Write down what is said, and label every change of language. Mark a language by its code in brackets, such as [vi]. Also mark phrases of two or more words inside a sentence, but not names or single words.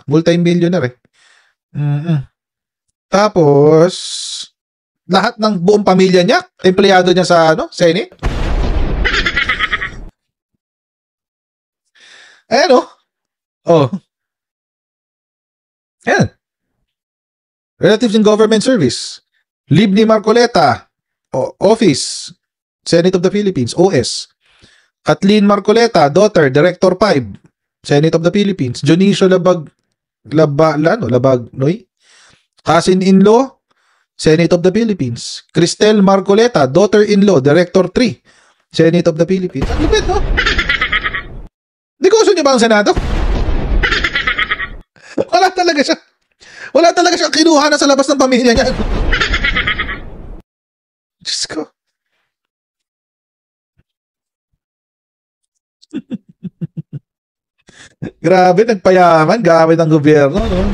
[tl] Multi-millionaire Tapos, lahat ng buong pamilya niya, empleyado niya sa Senate. Ayan Ayan. [en] Relatives in Government Service. Libni Marcoleta. Office. Senate of the Philippines. OS. Kathleen Marcoleta, daughter, Director 5. Senate of the Philippines. Jonicio Labagnoy. Cousin-in-law, Senate of the Philippines. Cristel Marcoleta, daughter-in-law, Director 3. [tl] Senate of the Philippines. Ang lupit, no? Di gusto niyo ba ang Senado? Wala talaga siya kinuha na sa labas ng pamilya niya. Diyos ko. Grabe, nagpayaman gamit ang gobyerno, no?